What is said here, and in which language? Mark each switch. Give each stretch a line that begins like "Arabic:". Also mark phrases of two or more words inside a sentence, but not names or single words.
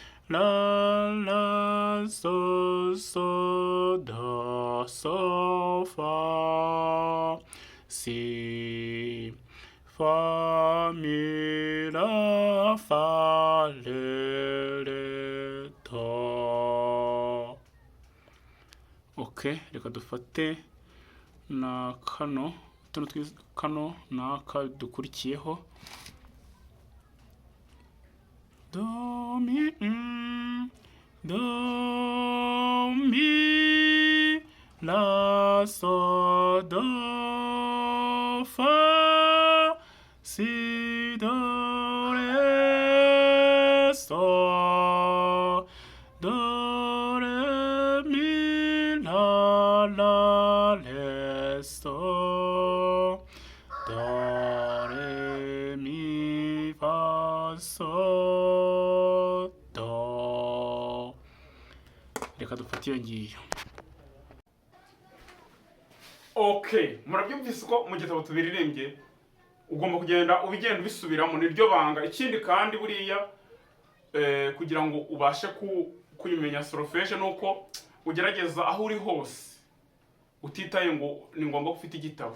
Kinyarwanda: la, so, do, so, fa, si, fa, mi, la, fa, le, do. Okay, reka dufate na kano kano naka dukurikiyeho. Do, mi, do, mi, la, so, do, fa, si, do, re, so, do, re, mi, la, le, so, do, re, mi, fa, so, do. Reka dufate iyo ngiyo. Okay, murabyumvise ko mu gitabo tubiririmbye ugomba kugenda ubigenda ubisubiramo, niryo banga. Ikindi kandi buriya kugira ngo ubashe kuyimenya solfège nuko ugerageza aho uri hose utitaye ngo ni ngombwa gufite igitabo.